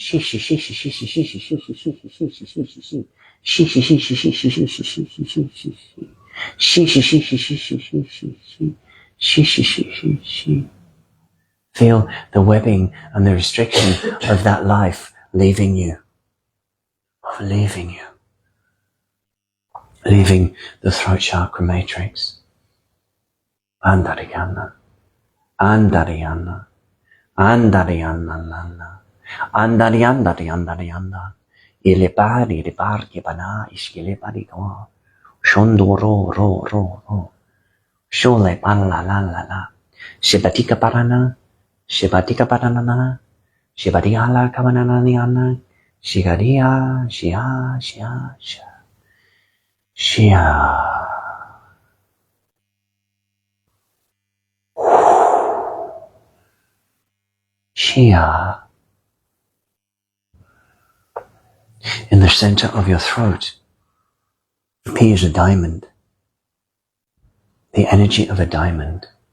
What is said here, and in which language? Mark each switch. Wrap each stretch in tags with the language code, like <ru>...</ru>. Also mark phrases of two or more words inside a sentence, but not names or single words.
<en>Feel the webbing and the restriction of that life leaving you. Leaving the throat chakra matrix. Andariyana. Andari andari andari anda. Ilepari ke bana iskilepari ko. Shondo ro ro ro ro. Shole pan la la la la. Shibatika parana. Shibatika paranana. Shibadiala kamanananiana. Shigadia shia shia shia. Shia. Shia. In the center of your throat appears a diamond, the energy of a diamond.</en>